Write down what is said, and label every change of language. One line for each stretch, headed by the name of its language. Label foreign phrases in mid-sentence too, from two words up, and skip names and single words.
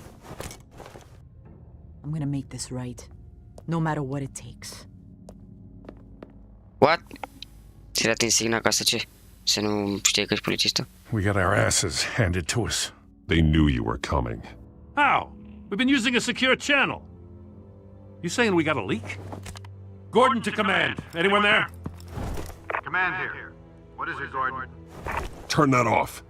English: I'm gonna make this right, no matter what it takes. What?
Romanian: Ți-ai dat insigna ca să ce? Să nu știi că ești polițistă?
English: We got our asses handed to us. They knew you were coming. How? We've been using a secure channel. You saying we got a leak? Gordon to command. Anyone there? Command here. What is it, Gordon? Turn that off.